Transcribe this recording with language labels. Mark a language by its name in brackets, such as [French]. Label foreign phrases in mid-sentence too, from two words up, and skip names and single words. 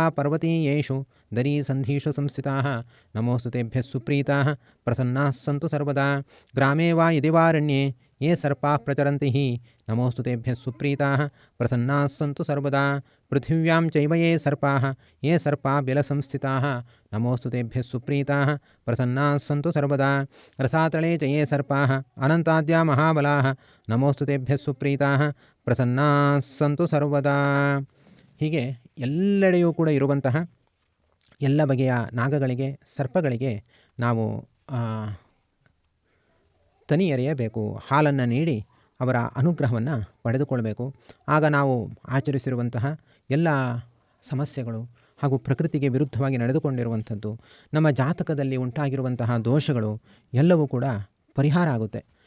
[Sanskrit] पर्वतीयेषु दरीसन्धिषु संस्थिताः नमोऽस्तु तेभ्यः सुप्रीताः प्रसन्नाः सन्तु सर्वदा ग्रामे वा यदि वारण्ये ये सर्पाः प्रचरन्ति हि नमोऽस्तु तेभ्यः सुप्रीताः प्रसन्नाः सन्तु सर्वदा पृथिव्यां चैव ये सर्पाः बिलसंस्थिताः नमोऽस्तु तेभ्यः सुप्रीताः प्रसन्नाः सन्तु सर्वदा रसातले च ये सर्पाः अनन्ताद्या महाबलाः नमोऽस्तु तेभ्यः सुप्रीताः ಪ್ರಸನ್ನಾಃ ಸಂತು ಸರ್ವದಾ. [Kannada] ಹೀಗೆ ಎಲ್ಲೆಡೆಯೂ ಕೂಡ ಇರುವಂತಹ ಎಲ್ಲ ಬಗೆಯ ನಾಗಗಳಿಗೆ, ಸರ್ಪಗಳಿಗೆ ನಾವು ತನಿ ಎರೆಯಬೇಕು, ಹಾಲನ್ನು ನೀಡಿ ಅವರ ಅನುಗ್ರಹವನ್ನು ಪಡೆದುಕೊಳ್ಬೇಕು. ಆಗ ನಾವು ಆಚರಿಸಿರುವಂತಹ ಎಲ್ಲ ಸಮಸ್ಯೆಗಳು ಹಾಗೂ ಪ್ರಕೃತಿಗೆ ವಿರುದ್ಧವಾಗಿ ನಡೆದುಕೊಂಡಿರುವಂಥದ್ದು, ನಮ್ಮ ಜಾತಕದಲ್ಲಿ ಉಂಟಾಗಿರುವಂತಹ ದೋಷಗಳು ಎಲ್ಲವೂ ಕೂಡ ಪರಿಹಾರ ಆಗುತ್ತೆ.